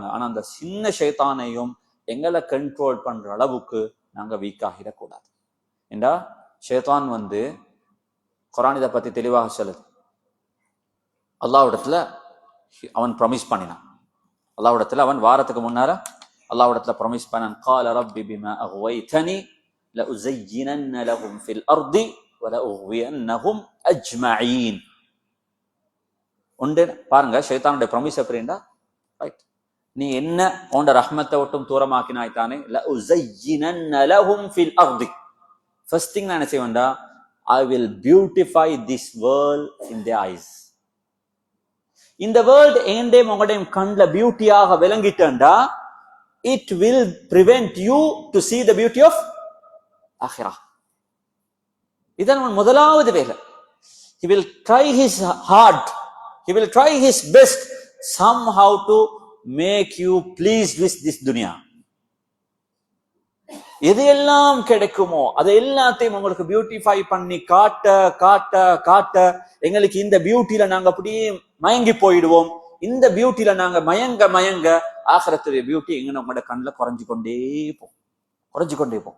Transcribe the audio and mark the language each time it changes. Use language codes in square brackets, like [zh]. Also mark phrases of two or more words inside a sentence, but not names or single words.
[ta] ஆனா அந்த சின்ன ஷைத்தானையும் எங்களை கண்ட்ரோல் பண்ற அளவுக்கு நாங்க வீக்காகிடக்கூடாது. ஏண்டா ஷைத்தான் குர்ஆன் இதை பத்தி தெளிவாக சொல்லுது. அல்லாஹ்விடத்துல அவன் ப்ராமிஸ் பண்ணினான். அல்லாஹ்விடத்துல அவன் வாரத்துக்கு முன்னால அல்லாஹ்விடத்துல ப்ராமிஸ் பண்ணான். [ar] قال رب بما اغويتني لأزينن لهم في الارض ولأغوينهم اجمعين. [ta] ஒன்று பாருங்க, ஷைத்தானுடைய ப்ராமிஸ் எப்படின்னா, ரைட், நீ என்ன உன்னோட ரஹ்மத்தை விட்டும் தூரமாக்கினாய் தானே. [ar] لأزينن لهم في الارض. [en] first thing [ta] நான் என்ன செய்வேன்டா, [en] I will beautify this world in their eyes. [ta] இந்த வேர்ல்ட் ஏண்டையும் உங்களுடைய கண்ல பியூட்டியாக விளங்கிட்டா [en] it will prevent you to see the beauty of akhirah. [ta] இதான் முதலாவது வேலை. [en] he will try his hard, he will try his best somehow to make you pleased with this dunya. [ta] எது எல்லாம் கிடைக்குமோ அதை எல்லாத்தையும் உங்களுக்கு பியூட்டிஃபை பண்ணி காட்ட காட்ட காட்ட எங்களுக்கு இந்த பியூட்டியில நாங்க அப்படியே மயங்கி போயிடுவோம். இந்த பியூட்டியில நாங்க மயங்க மயங்க ஆகிரத்துடைய பியூட்டி எங்க உங்களோட கண்ணில் குறைஞ்சு கொண்டே போம்.